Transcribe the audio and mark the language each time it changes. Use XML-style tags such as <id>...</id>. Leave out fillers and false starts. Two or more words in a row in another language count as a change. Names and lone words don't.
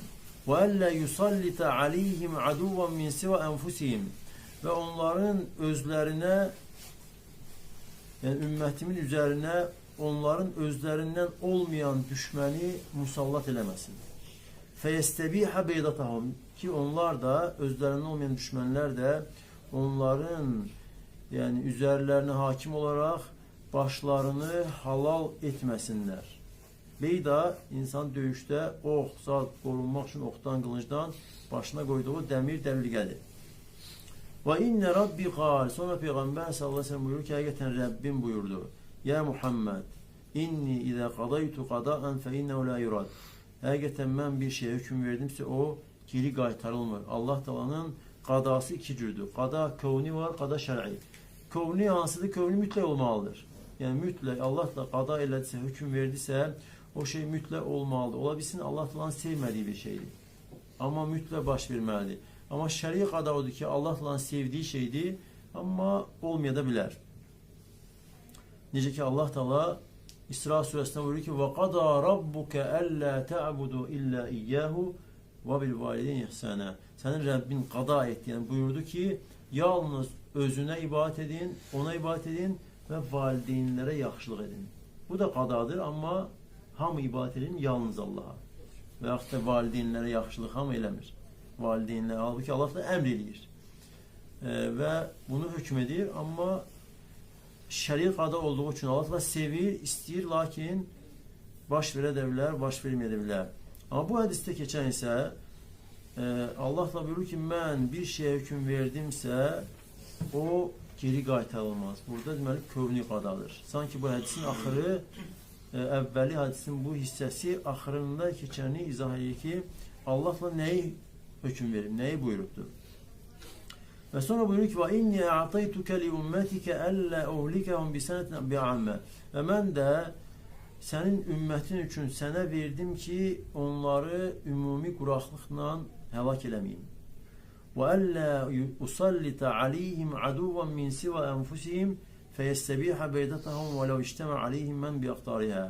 <ar>وألا يسلط عليهم عدوا من سوى أنفسهم.</ar> <az>Və onların özlərinə, yəni ümmətimin üzərinə onların özlerinden olmayan düşməni musallat eləməsin.</az> <ar>فيستبيح بيضتهم,</ar> <tr>ki onlar da özlerinden olmayan düşmanlar da onların yani üzerlerine hakim olarak başlarını halal etmesinler. Beyda insan döyüşte ox, zat korunmak için oxdan, qılıncdan başına koyduğu demir dəbilgədir.</tr> <ar>وإن ربي قال,</ar> <tr>sonra Peygamber sallallahu aleyhi ve sellem buyurur ki hakikaten Rabbim buyurdu.</tr> <ar>يا محمد إني إذا قضيت قضاء فإنه لا يرد.</ar> <az>Həqiqətən mən bir şeyə hüküm verdimsə o geri qaytarılmır. Allah Taala'nın qadası iki cürdür. Qada kövni var, qada şər'i. Kövni hansıdır? Kövni mütləq olmalıdır. Yəni mütləq Allah da qada elədisə, hüküm verdisə o şey mütləq olmalıdır. Ola bilsin Allah Taala'nın sevmədiyi bir şeydir. Amma mütləq baş verməlidir. Amma şəri qada odur ki Allah Taala'nın sevdiyi şeydir, amma olmaya da bilər.</az> <tr>Necə ki Allah Taala İsra suresinde buyuruyor ki</tr> <ar>وَقَضَى رَبُّكَ أَلَّا تَعْبُدُوا إِلَّا إِيَّهُ وَبِالْوَالِدَيْنِ إِحْسَانًا.</ar> <tr>Senin Rabbin qada etti. Yani buyurdu ki yalnız özüne ibadet edin, ona ibadet edin ve valideynlere yaxşılıq edin.</tr> <az>Bu da qadadır ama hamı ibadet edin yalnız Allah'a. Və yaxud da valideynlere yaxşılıq hamı eləmir. Valideynlər, halbuki Allah da əmr eləyir. Və bunu hükm edir ama şəri qada olduğu için Allah da sevir, istəyir, lakin baş verə də bilər, baş verməyə də bilər. Amma bu hədisdə keçən isə Allah da buyurur ki, mən bir şeyə hüküm verdimsə o geri qaytarılmaz. Burada deməli kövni qadadır. Sanki bu hədisin axırı, əvvəli hədisin bu hissəsi axırında keçəni izah edir ki, Allahla nəyi hüküm verir, nəyi buyurubdur.</az> <tr>Ve sonra buyuruyor ki:</tr> <ar>"وإني أعطيتك لأمتك ألا أهلكهم بسنة بعامة."</ar> <tr>Ve ben de senin ümmetin için sana verdim ki onları ümumi quraqlıqla helak eləmeyim.</tr> <ar>وألا يسلط عليهم عدوا من سوى أنفسهم فيستبيح بيضتهم ولو اجتمع عليهم من بأقطارها.</ar>